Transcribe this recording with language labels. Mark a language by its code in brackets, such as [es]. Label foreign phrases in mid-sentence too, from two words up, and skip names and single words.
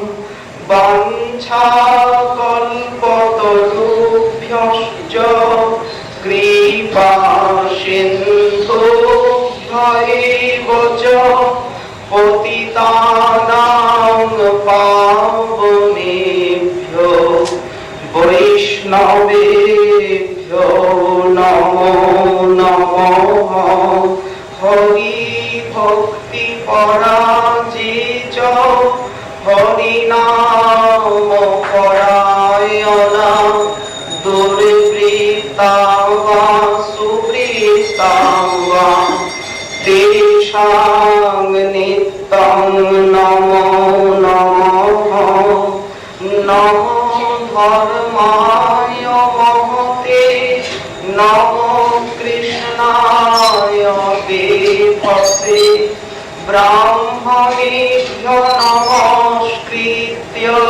[sa] বাঞ্ছাকল্পতরুভ্যশ্চ কৃপাসিন্ধুভ্যৈব চ পতিতানাং পাবনেভ্যো বৈষ্ণবেভ্যো নমো নমঃ হরি ভক্তি পরাজিত হরিনাম পরায়ণা দুর্বৃত্তা বা সুবৃত্তা বা তেষাং নিত্যং নমো নমঃ নমো ধর্মায় মহতে নমো কৃষ্ণায় দেবসে ব্রাহ্মণেভ্য নমস্কৃত্য